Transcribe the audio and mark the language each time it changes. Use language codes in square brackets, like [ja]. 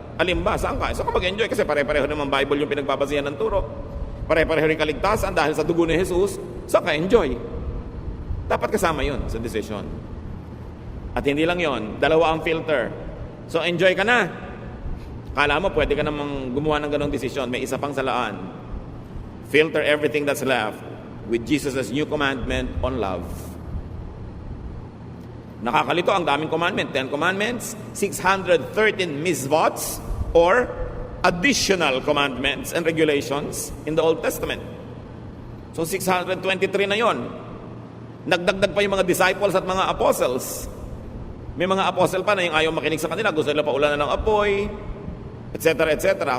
[tl] Alin ba? Saan ka? Saan ka mag-enjoy? Kasi pare-pareho naman Bible yung pinagbabasihan ng turo. Pare-pareho rin kaligtasan dahil sa dugo ni Jesus. Saan ka enjoy? Dapat kasama yun sa decision. At hindi lang yon, dalawa ang filter. So enjoy ka na. Kala mo pwede ka namang gumawa ng ganong desisyon. May isa pang salaan. [en] Filter everything that's left with Jesus' new commandment on love. [tl] Nakakalito ang daming commandment. [en] 10 commandments, 613 misvots or additional commandments and regulations in the Old Testament. [tl] So 623 na yon. Nagdagdag pa yung mga disciples at mga apostles. May mga apostle pa na yung ayaw makinig sa kanila, gusto nila paulanan ng apoy, etc., etc.